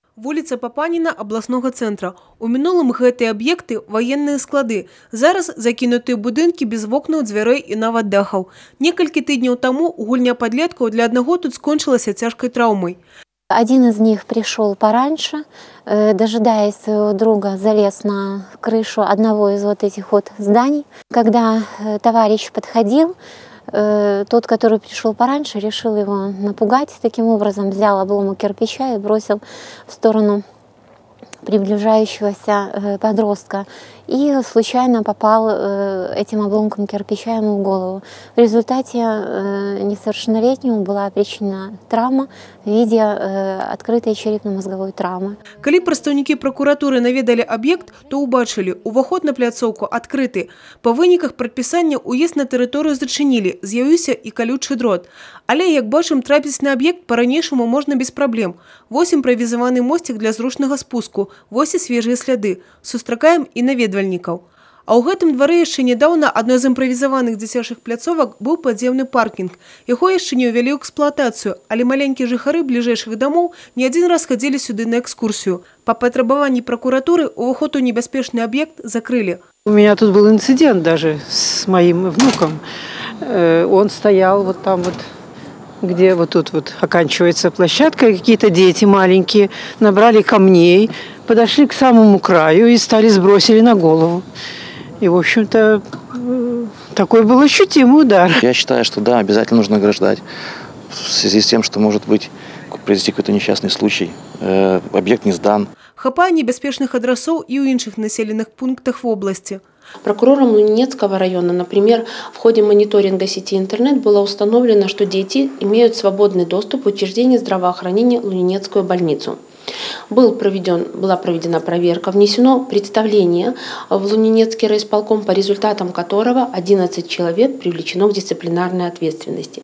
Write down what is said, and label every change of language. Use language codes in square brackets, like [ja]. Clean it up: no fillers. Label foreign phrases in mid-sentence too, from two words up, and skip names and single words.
[be] Вуліца Папаніна абласнога цэнтра. У мінулым гэтыя аб'екты ваенныя склады. Зараз закінутыя будынкі без вокнаў, дзвярэй і нават дахаў. Некалькі тыдняў таму гульня падлеткаў для аднаго тут скончылася цяжкай траўмай. [ru] Один из них пришел пораньше, дожидаясь своего друга, залез на крышу одного из вот этих вот зданий. Когда товарищ подходил, тот, который пришел пораньше, решил его напугать. Таким образом взял обломок кирпича и бросил в сторону приближающегося подростка. И случайно попал этим обломком кирпича ему в голову. В результате несовершеннолетнему была причинена травма в виде открытой черепно-мозговой травмы. [be] Калі прадстаўнікі прокуратуры наведалі аб'ект, то убачылі, уваход на пляцоўку адкрыты. Па выніках прадпісання уезд на тэрыторыю зачынілі, з'явіўся і калючы дрот. Але, як бачым, трапіць на аб'ект па-ранейшаму можна без праблем. Вось імправізаваны мосцік для зручнага спуску, вось і свежыя сляды. Сустракаем і наведвальнікаў. А ў гэтым двары яшчэ нядаўна адной з імправізаваных дзіцячых пляцовак быў падземны паркінг. Яго яшчэ не ўвялі ў эксплуатацыю, але маленькія жыхары бліжэйшых дамоў не адзін раз хадзілі сюды на экскурсію. Па патрабаванні прокуратуры уваход у небяспечны аб'ект закрылі. [ru] У меня тут был инцидент даже с моим внуком. Он стоял вот там вот, где вот тут вот оканчивается площадка, какие-то дети маленькие набрали камней, подошли к самому краю и стали сбросили на голову. И, в общем-то, такой был ощутимый удар. Я считаю, что да, обязательно нужно ограждать. В связи с тем, что может быть произойти какой-то несчастный случай, объект не сдан. [be] Хапае небяспечных адрасоў і ў іншых населенных пунктах [ru] в области. Прокурором Лунинецкого района, например, в ходе мониторинга сети интернет было установлено, что дети имеют свободный доступ в учреждение здравоохранения Лунинецкую больницу. Была проведена проверка, внесено представление в Лунинецкий райисполком, по результатам которого 11 человек привлечено к дисциплинарной ответственности.